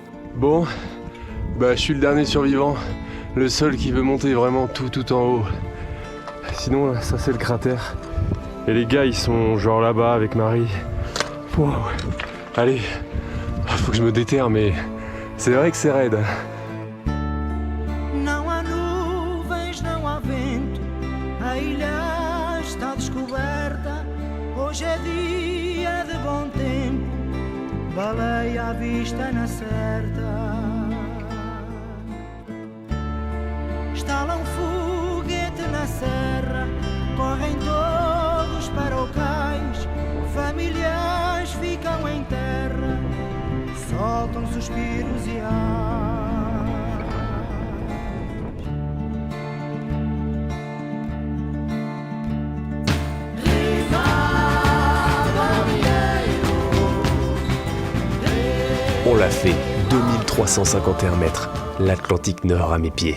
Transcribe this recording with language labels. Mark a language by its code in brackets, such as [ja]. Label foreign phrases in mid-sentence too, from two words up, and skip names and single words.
[fr] Bon, je suis le dernier survivant, le seul qui veut monter vraiment tout en haut. Sinon, là, ça c'est le cratère. Et les gars, ils sont genre là-bas avec Marie. Wow. Allez, faut que je me déterre, mais c'est vrai que c'est raide. [pt] Não há nuvens, não há vento, a ilha está descoberta. Hoje é dia de bom tempo, baleia à vista na certa. Estala foguete na serra, correm todos para o cais, famílias ficam em terra, soltam suspiros e [fr] On l'a fait, 2351 mètres, l'Atlantique Nord à mes pieds.